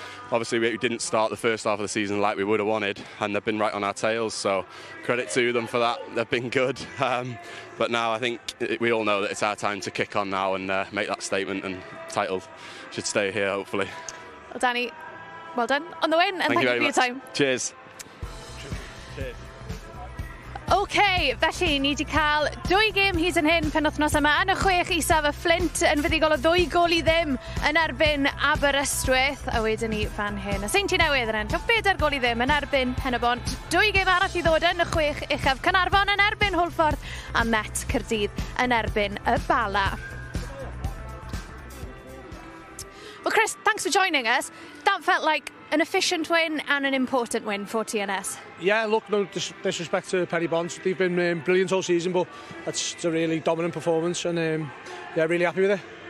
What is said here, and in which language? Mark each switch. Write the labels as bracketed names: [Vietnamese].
[English] Obviously, we didn't start the first half of the season like we would have wanted, and they've been right on our tails, so credit to them for that. They've been good. But now I think we all know that it's our time to kick on now and make that statement, and title should stay here, hopefully. Well, Danny, well done on the win, and thank you for your time. Cheers. Cheers. [Welsh] OK, felly ni wedi cael 2 gêm hyd yn hyn penwythnos yma yn y 6 isaf y Flint yn fuddugol o 2 gol i ddim yn erbyn Aberystwyth, a wedyn ni fan hyn. Y Seinti Newydd yn ennill 4 gol i ddim yn erbyn Pen-y-bont. 2 gêm arall i ddod yn y 6 uchaf, Caernarfon yn erbyn Hwlffordd a Met Caerdydd yn erbyn y Bala. [English] Well, Chris, thanks for joining us. That felt like an efficient win and an important win for TNS. Yeah, look, no disrespect to Pen-y-bont. They've been brilliant all season, but it's a really dominant performance, and yeah, really happy with it.